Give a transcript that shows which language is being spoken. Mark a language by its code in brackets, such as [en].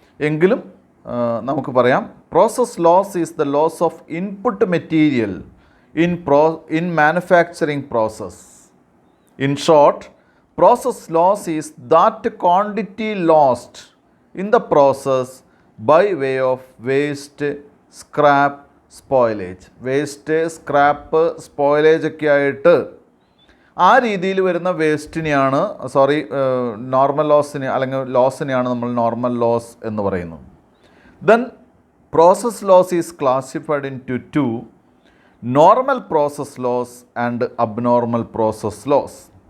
[ml] എങ്കിലും നമുക്ക് പറയാം, [en] Process loss is the loss of input material in manufacturing process. In short, process loss is that quantity lost in the process by way of waste, scrap, spoilage. [ml] Waste, scrap, spoilage ഒക്കെ ആയിട്ട് ആ രീതിയിൽ വരുന്ന വേസ്റ്റിനെയാണ് normal ലോസിനെ അല്ലെങ്കിൽ ലോസിനെയാണ് നമ്മൾ normal loss എന്ന് പറയുന്നത്. [en] Then process loss is classified into 2: normal process loss and abnormal process loss.